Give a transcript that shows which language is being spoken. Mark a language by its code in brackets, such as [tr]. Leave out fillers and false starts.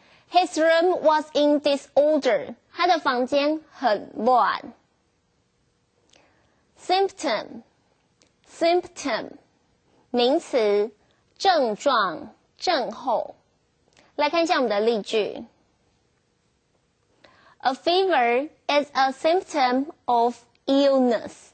[en] His room was in disorder. [zh] 他的房间很乱。 Symptom 名词，症状、症候。来看一下我们的例句。 [en] A fever is a symptom of illness.